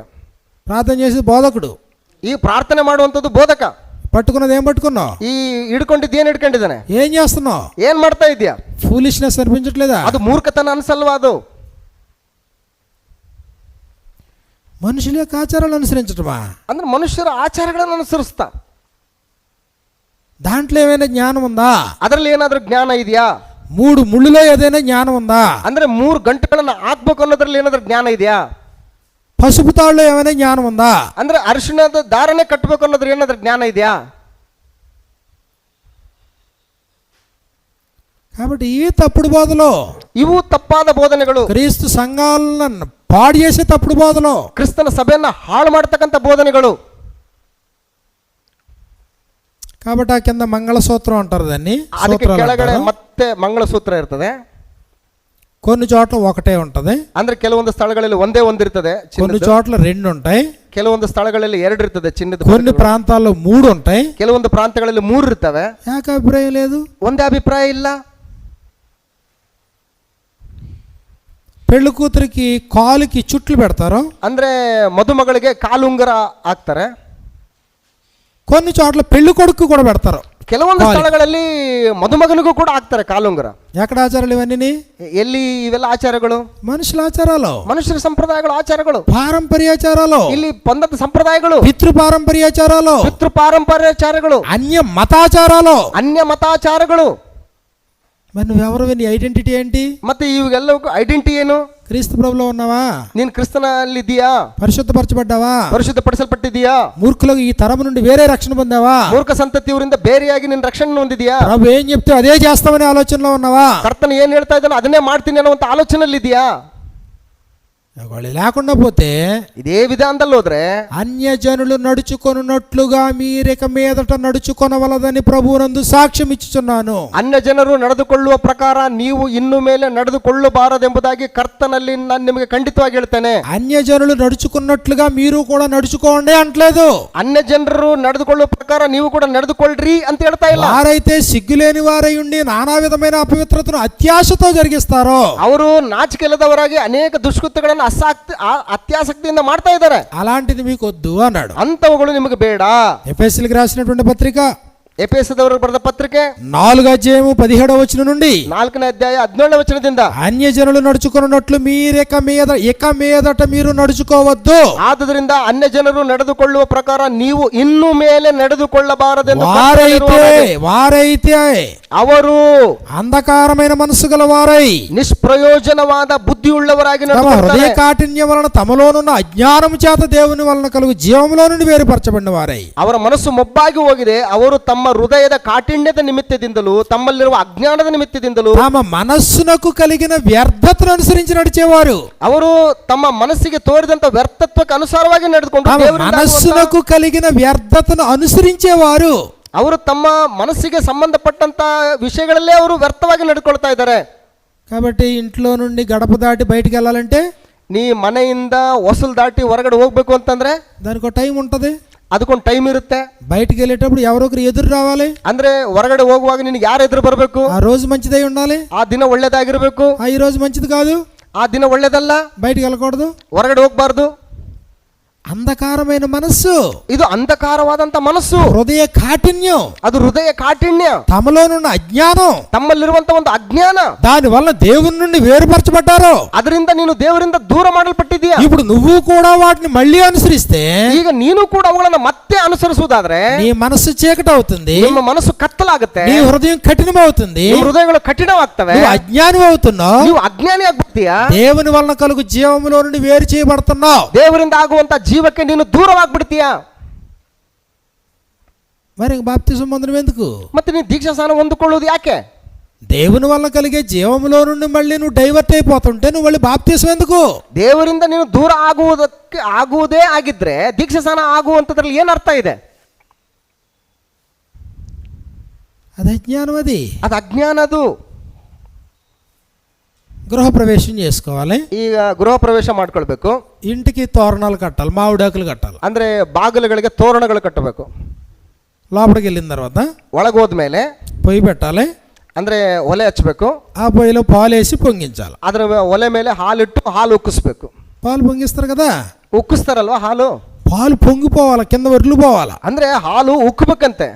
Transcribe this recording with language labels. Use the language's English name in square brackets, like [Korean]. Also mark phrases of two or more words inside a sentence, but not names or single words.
[Telugu] ప్రార్థన చేసి బోధకుడు, [Kannada] ಈ ಪ್ರಾರ್ಥನೆ ಮಾಡುವಂತದ್ದು ಬೋಧಕ. [Telugu] పట్టుకున్నది ఏం పట్టుకున్నావు? [Kannada] ಈ ಹಿಡ್ಕೊಂಡಿದ್ದು ಏನ್ ಹಿಡ್ಕೊಂಡಿದ್ದಾನೆ? [Telugu] ఏం చేస్తున్నావు? [Kannada] ಏನ್ ಮಾಡ್ತಾ ಇದೀಯಾ? [Telugu] ఫూలిష్నెస్ అనిపించట్లేదా? [Kannada] ಅದು ಮೂರ್ಖತನ ಅನ್ಸಲ್ವಾ? ಅದು [Telugu] మనుషుల యొక్క ఆచారాలు అనుసరించటమా? [Kannada] ಅಂದ್ರೆ ಮನುಷ್ಯರ ಆಚಾರಗಳನ್ನು ಅನುಸರಿಸ್ತಾ. [Telugu] దాంట్లో ఏమైనా జ్ఞానం ఉందా? [Kannada] ಅದರಲ್ಲಿ ಏನಾದ್ರೂ ಜ್ಞಾನ ಇದೆಯಾ? [Telugu] 3 ముళ్ళులో ఏదైనా జ్ఞానం ఉందా? [Kannada] ಅಂದ್ರೆ 3 ಗಂಟೆಗಳನ್ನ ಹಾಕ್ಬೇಕು ಅನ್ನೋದ್ರಲ್ಲಿ ಏನಾದ್ರೂ ಜ್ಞಾನ ಇದೆಯಾ? [Telugu] పసుపు తాడులో ఏమైనా జ్ఞానం ఉందా? [Kannada] ಅಂದ್ರೆ ಅರಿಶಿಣದ ದಾರನೇ ಕಟ್ಟಬೇಕು ಅನ್ನೋದ್ರ ಏನಾದ್ರೂ ಜ್ಞಾನ ಇದೆಯಾ? [Telugu] కాబట్టి ఈ తప్పుడు బోధలు, [Kannada] ಇವು ತಪ್ಪಾದ ಬೋಧನೆಗಳು. [Telugu] క్రీస్తు సంఘాలను పాడు చేసే తప్పుడు బోధలు, [Kannada] ಕ್ರಿಸ್ತನ ಸಭೆಯನ್ನ ಹಾಳು ಮಾಡತಕ್ಕಂಥ ಬೋಧನೆಗಳು. [Telugu] కాబట్టి ఆ కింద మంగళసూత్రం అంటారు, దాన్ని [Kannada] ಅದಕ್ಕೆ ಕೆಳಗಡೆ ಮತ್ತೆ ಮಂಗಳಸೂತ್ರ ಇರ್ತದೆ. [Telugu] కొన్ని చోట్ల ఒకటే ఉంటది, [Kannada] ಅಂದ್ರೆ ಕೆಲವೊಂದು ಸ್ಥಳಗಳಲ್ಲಿ ಒಂದೇ ಒಂದಿರ್ತದೆ [Telugu] కొన్ని చోట్ల రెండు ఉంటాయి, [Kannada] ಕೆಲವೊಂದು ಸ್ಥಳಗಳಲ್ಲಿ ಎರಡು ಇರ್ತದೆ ಚಿನ್ನದ [Telugu] కొన్ని ప్రాంతాల్లో మూడు ఉంటాయి, [Kannada] ಕೆಲವೊಂದು ಪ್ರಾಂತಗಳಲ್ಲಿ ಮೂರು ಇರ್ತವೆ. ಯಾಕೆ ಅಭಿಪ್ರಾಯ లేదు? ಒಂದೇ ಅಭಿಪ್ರಾಯ ಇಲ್ಲ. [Telugu] పెళ్లి కూతురికి కాలుకి చుట్లు పెడతారు, [Kannada] ಅಂದ್ರೆ ಮದುಮಗಳಿಗೆ ಕಾಲುಂಗರ ಹಾಕ್ತಾರೆ. [Telugu] కొన్ని చోట్ల పెళ్లి కొడుకు కూడా పెడతారు, [Kannada] ಕೆಲವೊಂದು ಸ್ಥಳಗಳಲ್ಲಿ ಮದುಮಗನಿಗೂ ಕೂಡ ಹಾಕ್ತಾರೆ ಕಾಲುಂಗರ. [Telugu] ఎక్కడ ఆచారాలు ఇవన్నీ? [Kannada] ಎಲ್ಲಿ ಇವೆಲ್ಲ ಆಚಾರಗಳು? [Telugu] మనుషుల ఆచారాలు, [Kannada] ಮನುಷ್ಯರ ಸಂಪ್ರದಾಯಗಳು, ಆಚಾರಗಳು, [Telugu] పారంపర్యాచారాలు, [Kannada] ಇಲ್ಲಿ ಬಂದದ ಸಂಪ್ರದಾಯಗಳು, [Telugu] పితృ పారంపర్యాచారాలు, [Kannada] ಪಿತೃ ಪಾರಂಪರ್ಯಾಚಾರಗಳು, [Telugu] అన్య మతాచారాలు, [Kannada] ಅನ್ಯ ಮತಾಚಾರಗಳು. [Telugu] మరి నువ్వెవరు? నీ ఐడెంటిటీ ఏంటి? [Kannada] ಮತ್ತೆ ಇವೆಲ್ಲವೂ ಐಡೆಂಟಿಟಿ ಏನು? [Telugu] క్రీస్తు ప్రభులో ఉన్నావా? [Kannada] ನೀನ್ ಕ್ರಿಸ್ತನಲ್ಲಿ ಇದೀಯಾ? [Telugu] పరిశుద్ధపరచబడ్డావా? [Kannada] ಪರಿಶುದ್ಧಪಡಿಸಲ್ಪಟ್ಟಿದೀಯಾ? [Telugu] మూర్ఖులకు ఈ తరము నుండి వేరే రక్షణ పొందావా? [Kannada] ಮೂರ್ಖ ಸಂತತಿಯವರಿಂದ ಬೇರೆಯಾಗಿ ನಿನ್ನ ರಕ್ಷಣೆ ಹೊಂದಿದೀಯಾ? [Telugu] ప్రభు ఏం చెప్తే అదే చేస్తామనే ఆలోచనలో ఉన్నావా? [Kannada] ಕರ್ತನ ಏನ್ ಹೇಳ್ತಾ ಇದ್ದಾನೋ ಅದನ್ನೇ ಮಾಡ್ತೀನಿ ಅನ್ನುವಂತ ಆಲೋಚನೆಯಲ್ಲಿ ಇದೆಯಾ? [Telugu] ఒకవేళ లేకుండా పోతే [Kannada] ಇದೇ ವಿಧಾನದಲ್ಲಿ ಹೋದ್ರೆ [Telugu] అన్యజనులు నడుచుకొనున్నట్లుగా మీరిక మీదట నడుచుకొనవలదని ప్రభువునందు సాక్ష్యం ఇచ్చుచున్నాను. [Kannada] ಅನ್ಯ ಜನರು ನಡೆದುಕೊಳ್ಳುವ ಪ್ರಕಾರ ನೀವು ಇನ್ನು ಮೇಲೆ ನಡೆದುಕೊಳ್ಳಬಾರದೆಂಬುದಾಗಿ ಕರ್ತನಲ್ಲಿ ನಾನು ನಿಮಗೆ ಖಂಡಿತವಾಗಿ ಹೇಳ್ತೇನೆ. [Telugu] అన్యజనులు నడుచుకున్నట్లుగా మీరు కూడా నడుచుకోండి అంటలేదు. [Kannada] ಅನ್ಯ ಜನರು ನಡೆದುಕೊಳ್ಳುವ ಪ್ರಕಾರ ನೀವು ಕೂಡ ನಡೆದುಕೊಳ್ಳ್ರಿ ಅಂತ ಹೇಳ್ತಾ ಇಲ್ಲ. [Telugu] వారైతే సిగ్గులేని వారై ఉండి నానా విధమైన అపవిత్రతను అత్యాశతో జరిగిస్తారో, [Kannada] ಅವರು ನಾಚಿಕೆಲ್ಲದವರಾಗಿ ಅನೇಕ ದುಷ್ಕೃತ್ಯಗಳನ್ನು ಅತ್ಯಾಸಕ್ತಿಯಿಂದ ಮಾಡ್ತಾ ಇದ್ದಾರೆ. [Telugu] అలాంటిది మీకు వద్దు అన్నాడు. [Kannada] ಅಂತವುಗಳು ನಿಮಗೆ ಬೇಡ. [Telugu] ఎఫెసీయులకు రాసినటువంటి పత్రిక [Kannada] ಎಫೆಸದವರಿಗೆ ಬರೆದ ಪತ್ರಿಕೆ [Telugu] 4:17 నుండి [Kannada] 4ನೇ ಅಧ್ಯಾಯ 17ನೇ ವಚನದಿಂದ [Telugu] అన్యజనులు నడుచుకున్నట్లు ఇక మీదట మీరు నడుచుకోవద్దు. [Kannada] ಆದುದರಿಂದ ಅನ್ಯ ಜನರು ನಡೆದುಕೊಳ್ಳುವ ಪ್ರಕಾರ ನೀವು ಇನ್ನು ಮೇಲೆ ನಡೆದುಕೊಳ್ಳಬಾರದೆಂದು [Telugu] వారైతే [Kannada] ಅವರು [Telugu] అంధకారమైన మనసు గల వారై [Kannada] ನಿಷ್ಪ್ರಯೋಜನವಾದ ಬುದ್ಧಿಯುಳ್ಳವರಾಗಿ [Telugu] హృదయ కాఠిన్యం వలన తమలోనున్న అజ్ఞానము చేత దేవుని వలన కలుగు జీవములో నుండి వేరుపరచబడిన వారై, [Kannada] ಅವರ ಮನಸ್ಸು ಮೊಬ್ಬಾಗಿ ಹೋಗಿದೆ. ಅವರು ತಮ್ಮ ಹೃದಯದ ಕಾಠಿಣ್ಯದ ನಿಮಿತ್ತದಿಂದಲೂ ತಮ್ಮಲ್ಲಿರುವ ಅಜ್ಞಾನದ ನಿಮಿತ್ತದಿಂದಲೂ [Telugu] తమ మనస్సునకు కలిగిన వ్యర్థతను అనుసరించి నడిచేవారు, [Kannada] ಅವರು ತಮ್ಮ ಮನಸ್ಸಿಗೆ ತೋರಿದಂತ ವ್ಯರ್ಥತ್ವಕ್ಕೆ ಅನುಸಾರವಾಗಿ ನಡೆದುಕೊಂಡು [Telugu] మనస్సునకు కలిగిన వ్యర్థతను అనుసరించేవారు, [Kannada] ಅವರು ತಮ್ಮ ಮನಸ್ಸಿಗೆ ಸಂಬಂಧಪಟ್ಟಂತ ವಿಷಯಗಳಲ್ಲೇ ಅವರು ವ್ಯರ್ಥವಾಗಿ ನಡ್ಕೊಳ್ತಾ ಇದ್ದಾರೆ. [Telugu] కాబట్టి ఇంట్లో నుండి గడప దాటి బయటికి వెళ్ళాలంటే, [Kannada] ನೀ ಮನೆಯಿಂದ ಹೊಸಲು ದಾಟಿ ಹೊರಗಡೆ ಹೋಗ್ಬೇಕು ಅಂತಂದ್ರೆ [Telugu] దానికి ఒక టైం ఉంటది, [Kannada] ಅದಕ್ಕೊಂದು ಟೈಮ್ ಇರುತ್ತೆ. [Telugu] బయటికి వెళ్ళేటప్పుడు ఎవరొకరు ఎదురు రావాలి. [Kannada] ಅಂದ್ರೆ ಹೊರಗಡೆ ಹೋಗುವಾಗ ನಿನಗೆ ಯಾರು ಎದುರು ಬರಬೇಕು? [Telugu] ఆ రోజు మంచిదై ఉండాలి, [Kannada] ಆ ದಿನ ಒಳ್ಳೇದಾಗಿರ್ಬೇಕು. [Telugu] ఈ రోజు మంచిది కాదు, [Kannada] ಆ ದಿನ ಒಳ್ಳೇದಲ್ಲ, [Telugu] బయటికి వెళ్ళకూడదు, [Kannada] ಹೊರಗಡೆ ಹೋಗ್ಬಾರ್ದು. [Telugu] అంధకారమైన మనస్సు, [Kannada] ಇದು ಅಂಧಕಾರವಾದಂತ ಮನಸ್ಸು, [Telugu] హృదయ కాఠిన్యం, [Kannada] ಅದು ಹೃದಯ ಕಾಠಿಣ್ಯ, [Telugu] తమలోనున్న అజ్ఞానం, [Kannada] ತಮ್ಮಲ್ಲಿರುವಂತ ಒಂದು ಅಜ್ಞಾನ, [Telugu] దాని వల్ల దేవుని నుండి వేరుపరచబడ్డారు. [Kannada] ಅದರಿಂದ ನೀನು ದೇವರಿಂದ ದೂರ ಮಾಡಲ್ಪಟ್ಟಿದ್ದೀಯ. [Telugu] ఇప్పుడు నువ్వు కూడా వాటిని మళ్ళీ అనుసరిస్తే, [Kannada] ಈಗ ನೀನು ಕೂಡ ಅವುಗಳನ್ನ ಮತ್ತೆ ಅನುಸರಿಸುವುದಾದ್ರೆ [Telugu] నీ మనస్సు చీకటి అవుతుంది, [Kannada] ನಿಮ್ಮ ಮನಸ್ಸು ಕತ್ತಲಾಗುತ್ತೆ, [Telugu] నీ హృదయం కఠినం అవుతుంది, [Kannada] ನಿಮ್ಮ ಹೃದಯಗಳು ಕಠಿಣವಾಗ್ತವೆ, [Telugu] నువ్వు అజ్ఞాని అవుతున్నావు, [Kannada] ನೀವು ಅಜ್ಞಾನಿ ಆಗ್ಬಿಡ್ತೀಯಾ, [Telugu] దేవుని వలన కలుగు జీవములో నుండి వేరు చేయబడుతున్నావు, [Kannada] ದೇವರಿಂದ ಆಗುವಂತ ಜೀವಕ್ಕೆ ನೀನು ದೂರವಾಗ್ಬಿಡ್ತೀಯಾ. [Telugu] మరి బాప్తిసం పొందడం ఎందుకు? [Kannada] ಮತ್ತೆ ನೀನು ದೀಕ್ಷಾ ಸ್ನಾನ ಹೊಂದಿಕೊಳ್ಳೋದು ಯಾಕೆ? [Telugu] దేవుని వల్ల కలిగే జీవములో నుండి మళ్ళీ నువ్వు డైవర్ట్ అయిపోతుంటే నువ్వు మళ్ళీ బాప్తిసం ఎందుకు? [Kannada] ದೇವರಿಂದ ನೀನು ದೂರ ಆಗುವುದೇ ಆಗಿದ್ರೆ ದೀಕ್ಷಾ ಸ್ನಾನ ಆಗುವಂತದ್ರಲ್ಲಿ ಏನು ಅರ್ಥ ಇದೆ? [Telugu] అది అజ్ఞానం, [Kannada] ಅದು ಅಜ್ಞಾನ. ಅದು [Telugu] గృహ ప్రవేశం చేసుకోవాలి, [Kannada] ಈಗ ಗೃಹ ಪ್ರವೇಶ ಮಾಡ್ಕೊಳ್ಬೇಕು, [Telugu] ఇంటికి తోరణాలు కట్టాలి, మామిడాకులు కట్టాలి, [Kannada] ಅಂದ್ರೆ ಬಾಗಿಲುಗಳಿಗೆ ತೋರಣಗಳು ಕಟ್ಟಬೇಕು. [Telugu] లోపలికి వెళ్ళిన తర్వాత [Kannada] ಒಳಗೋದ್ಮೇಲೆ [Telugu] పొయ్యి పెట్టాలి, [Kannada] ಅಂದ್ರೆ ಒಲೆ ಹಚ್ಚಬೇಕು, [Telugu] ఆ పొయ్యిలో పాలు వేసి పొంగించాలి, [Kannada] ಅದರ ಒಲೆ ಮೇಲೆ ಹಾಲಿಟ್ಟು ಹಾಲು ಉಕ್ಕಿಸ್ಬೇಕು. [Telugu] పాలు పొంగిస్తారు కదా, [Kannada] ಉಕ್ಕಿಸ್ತಾರಲ್ವಾ ಹಾಲು, [Telugu] పాలు పొంగిపోవాలి, కింద ఒర్లు పోవాలి, [Kannada] ಅಂದ್ರೆ ಹಾಲು ಉಕ್ಕಬೇಕಂತೆ.